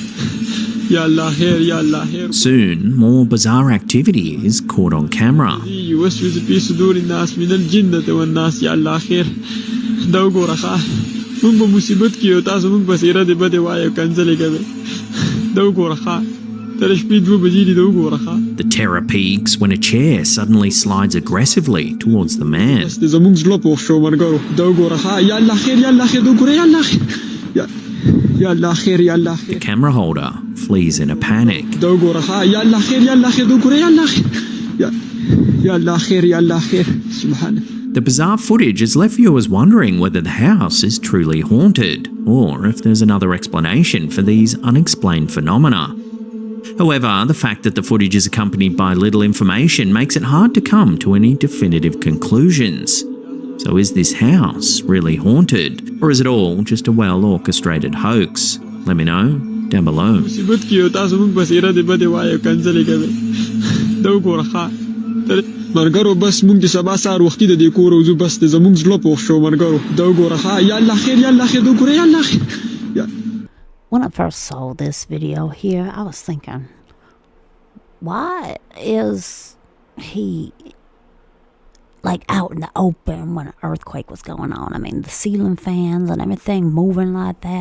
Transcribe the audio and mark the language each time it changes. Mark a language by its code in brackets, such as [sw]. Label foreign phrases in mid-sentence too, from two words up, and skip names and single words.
[en] Soon, more bizarre activity is caught on camera. [ar] يوسوس في صدور الناس من الجنة والناس [ps] يا الله خير دا وګوره ښه موږ په مصیبت کې یو تاسو موږ پسې ردې بدې وایو کنځلې کوئ دا وګوره ښه تر شپې 2 بجې دي دا وګوره ښه. [en] The terror peaks when a chair suddenly slides aggressively towards the man. [ps] بس د زموږ زړه پوخ شو ملګرو دا وګوره ښه یا الله خیر یا الله خیر دا وګوره یا الله خیر یا الله خیر یا الله [en] The خیر camera holder flees in a panic. [ps] دا وګوره ښه یا الله خیر یا الله خیر دا وګوره یا الله خیر یا الله خیر یا الله خیر سبحانه. [en] The bizarre footage has left viewers wondering whether the house is truly haunted, or if there's another explanation for these unexplained phenomena. However, the fact that the footage is accompanied by little information makes it hard to come to any definitive conclusions. So is this house really haunted, or is it all just a well-orchestrated hoax? Let me know down below. [ps] مصیبت کې یو تاسو موږ پسې ردې بدې وایو کنځلې کوئ دا وګوره ښه ملګرو بس موږ د سبا سهار وختي د دې کور وځو بس د زموږ زړه پوخ شو ملګرو دا وګوره ښه یا الله خیر یا الله خیر دا وګوره یا الله خیر. [en] When I first saw this video here, I was thinking, why is he like out in the open when an earthquake was going on? I mean, the ceiling fans and everything moving like that.